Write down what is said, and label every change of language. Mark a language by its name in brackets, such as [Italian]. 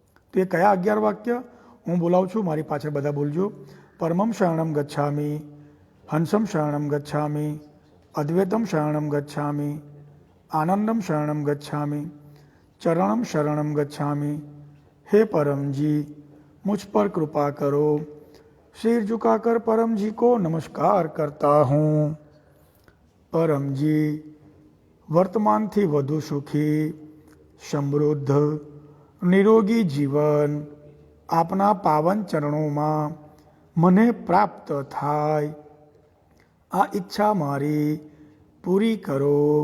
[Gujarati] તો એ કયા 11 વાક્ય હું બોલાવું છું, મારી પાછળ બધા બોલજો. [Sanskrit] પરમમ શરણમ ગચ્છામિ, હંસમ શરણમ ગચ્છામિ, અદ્વૈતમ શરણમ ગચ્છામિ, આનંદમ શરણમ ગચ્છામિ, ચરણમ શરણમ ગચ્છામિ. [Hindi] હે परमजी, मुझ पर कृपा करो. सिर झुकाकर परमजी को नमस्कार करता हूँ. [Gujarati] परमजी, વર્તમાનથી વધુ સુખી, સમૃદ્ધ, નિરોગી જીવન આપના પાવન ચરણોમાં મને પ્રાપ્ત થાય. આ ઈચ્છા મારી પૂરી કરો.